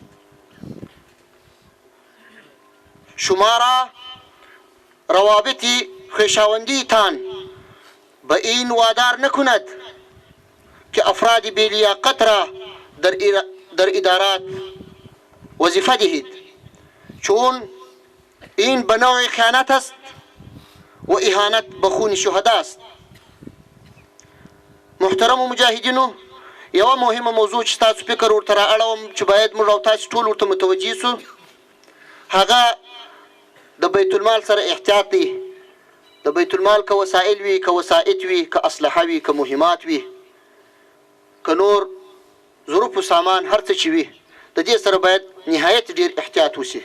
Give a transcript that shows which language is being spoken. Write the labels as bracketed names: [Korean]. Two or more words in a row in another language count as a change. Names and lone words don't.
[Persian] شما را روابط خویشاوندیتان به این وادار نکند که افراد بی لیاقت را در ادارات وظیفه دهید، چون این به نوع خیانت است و اهانت به خون شهدا است. [Pashto] محترم مجاهدینو، یوه مهمه موضوع چې تاسو فکر ورته رااړوم چې باید موږ او تاسو ټول ورته متوجه سو، هغه د بیت المال سره احتیاط دی. د بیت المال که وسایل وي، که وسایط وي، که اسلحه وي، که مهمات وي، که نور ظروف و سامان هر څه چې وي، د دې سره باید نهایت ډیر احتیاط وشي.